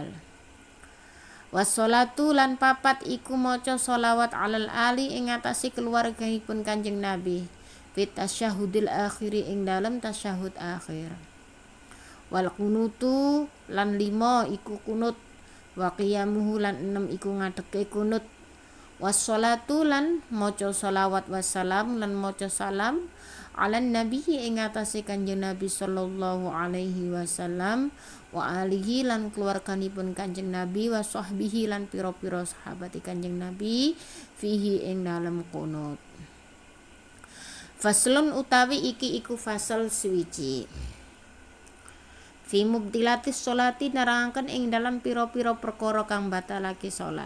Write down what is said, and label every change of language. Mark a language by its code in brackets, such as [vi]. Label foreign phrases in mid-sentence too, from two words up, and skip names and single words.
[jv] Wassalatu lan papat iku maca sholawat [ar] على الآل [jv] ing atase keluarganipun Kanjeng Nabi [ar] في التشهد الأخير [jv] ing dalem tasyahud akhir. [ar] والقنوت [jv] lan 5 iku kunut, [ar] وقيامه [jv] lan 6 iku ngadeke kunut. Wassalatu lan maca sholawat wassalam lan maca salam [ar] على النبي [jv] ing atase Kanjeng Nabi [ar] صلى الله عليه وسلم وآله [jv] lan keluarganipun Kanjeng Nabi [ar] وصحبه [jv] lan pira-pira sahabat Kanjeng Nabi fihi ing dalem kunut. Faslun utawi iki iku fasal suwiji [ar] في مبطلات الصلاة, [jv] nerangaken ing dalam pira-pira perkara kang batalake salat.